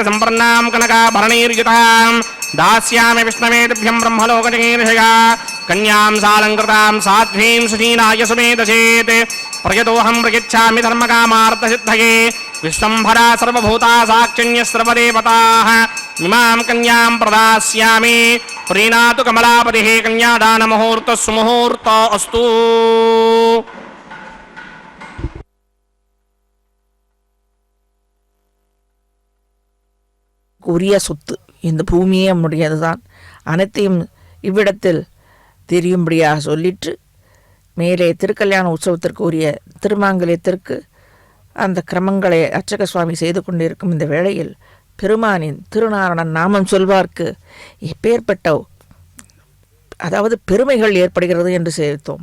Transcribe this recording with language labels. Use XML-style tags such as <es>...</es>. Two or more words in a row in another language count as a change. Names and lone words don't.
<sa>संपन्नां कनकाभरणैर्युतां दास्यामि विष्णवेभ्यं ब्रह्मलोकजगीर्षया कन्यां सालङ्कृतां साध्वीं सुशीलाय सुमेधसेत् प्रयतोऽहं प्रयच्छामि धर्मकामार्थसिद्धये विश्वम्भरा सर्वभूता साक्षिण्यः सर्वदेवताः इमां कन्यां प्रदास्यामि प्रीणातु कमलापतिः कन्यादानमुहूर्तः सुमुहूर्तो अस्तु.</sa> <ta>உரிய சொத்து, இந்த பூமியே நம்முடையதுதான், அனைத்தையும் இவ்விடத்தில் தெரியும்படியாக சொல்லிட்டு மேலே திருக்கல்யாண உற்சவத்திற்கு உரிய திருமாங்கல்யத்திற்கு அந்த கிரமங்களை அர்ச்சக சுவாமி செய்து கொண்டிருக்கும் இந்த வேளையில் பெருமானின் திருநாரணன் நாமம் சொல்வார்க்கு எப்பேற்பட்ட அதாவது பெருமைகள் ஏற்படுகிறது என்று சேர்த்தோம்.</ta>